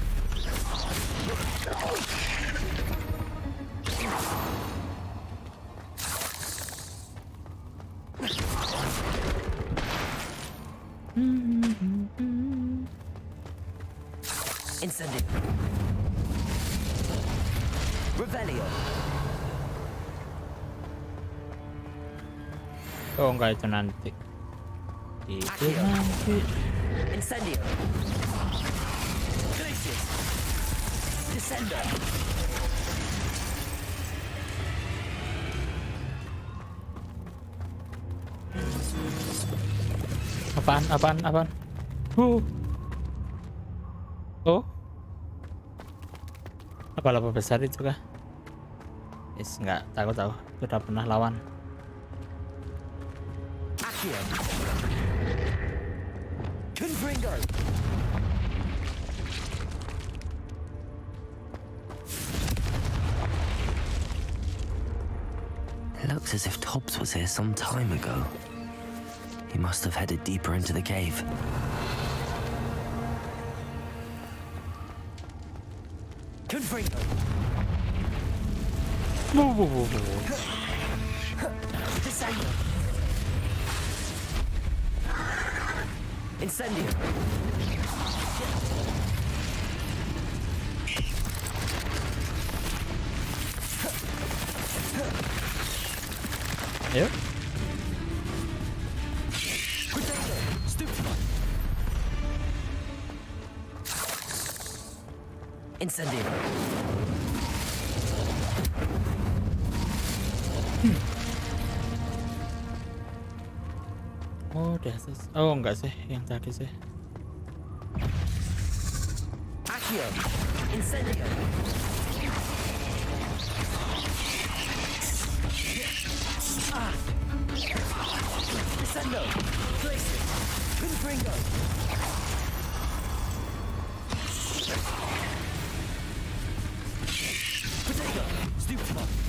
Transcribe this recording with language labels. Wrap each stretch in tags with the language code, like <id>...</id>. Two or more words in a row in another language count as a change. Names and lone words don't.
<id>Incendio. Revelio. Oh, enggak, itu nanti. Itu nanti. Incendio. Glacius. Descender. Apaan? Oh. Apa lava besar itu kah? Yes, enggak, tahu. Sudah pernah lawan. Accio. Confringo.</id> <en>It looks as if Tobbs was here some time ago. He must have headed deeper into the cave.</en> <id>Confringo. Descender. Incendio. Yuk. Potato. Stupefy. Incendio. Oh, dasar. Oh, enggak sih, yang tadi sih. Accio. Incendio. Descendo. Glacius. Confringo. Potato. Stupefy.</id>